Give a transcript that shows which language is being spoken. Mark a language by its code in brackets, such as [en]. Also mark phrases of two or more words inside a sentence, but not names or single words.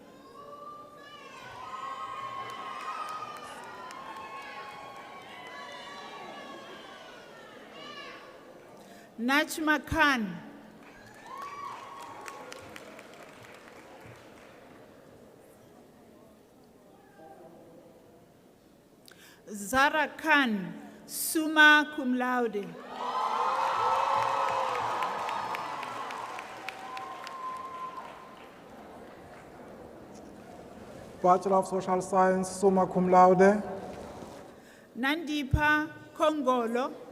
[en] Nachma Khan. Zara Khan, [la] summa cum laude. [en] Bachelor of Social Science, [la] summa cum laude. [en] Nandipa Kongolo.